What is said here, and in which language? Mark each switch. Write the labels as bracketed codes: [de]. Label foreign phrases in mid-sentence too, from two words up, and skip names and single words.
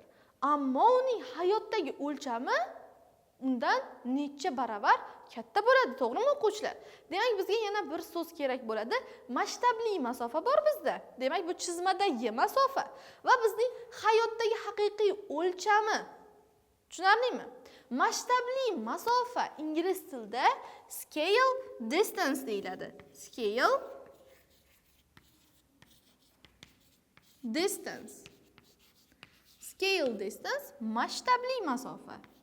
[uz] Ammo uning hayotdagi o'lchami undan necha baravar katta bo'ladi, to'g'rimi o'quvchilar? Demak, bizga yana bir so'z kerak bo'ladi. Masshtabli masofa bor bizda. Demak, bu chizmadagi masofa va bizning hayotdagi haqiqiy o'lchami. Tushunarlimi? Masshtabli masofa ingliz tilida [en] scale distance [uz] deyiladi. [en] Scale distance. Scale distance [uz] masshtabli masofa.